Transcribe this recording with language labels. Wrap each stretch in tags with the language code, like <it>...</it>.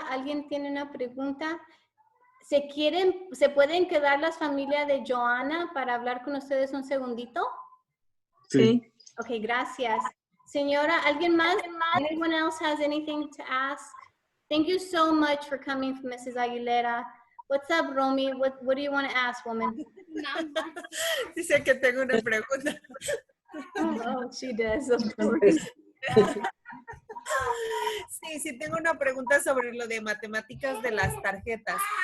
<es>¿Alguien tiene una pregunta? ¿Se pueden quedar las familias de Joana para hablar con ustedes un segundito? Sí. Okay, gracias. Señora, ¿alguien más?</es> <en>Anyone else has anything to ask? Thank you so much for coming, Mrs. Aguilera. What's up, Romy? What do you want to ask, woman?</en> <es>Dice que tengo una pregunta.</es> <en>Oh, she does, of course.</en> <es>Sí, tengo una pregunta sobre lo de matemáticas de las tarjetas.</es>